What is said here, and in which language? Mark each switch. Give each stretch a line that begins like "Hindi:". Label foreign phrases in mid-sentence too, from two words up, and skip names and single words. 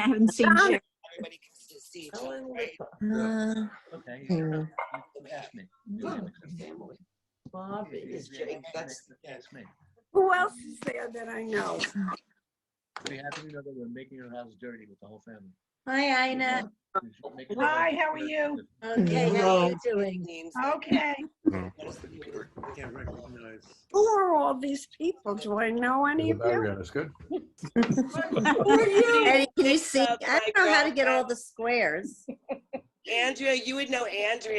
English: I haven't seen Sherry. everybody can just see each other, right? Okay. You ask me. Bob is Jake. That's Ask me. Who else is there that I know? We have to know that we're making your house dirty with the whole family. Hi, Ina. Hi, how are you? Okay, how are you doing? Okay. Can't recognize. Who are all these people? Do I know any of you? That's good. Eddie, can you see? I don't know how to get all the squares. Andrea, you would know Andrea.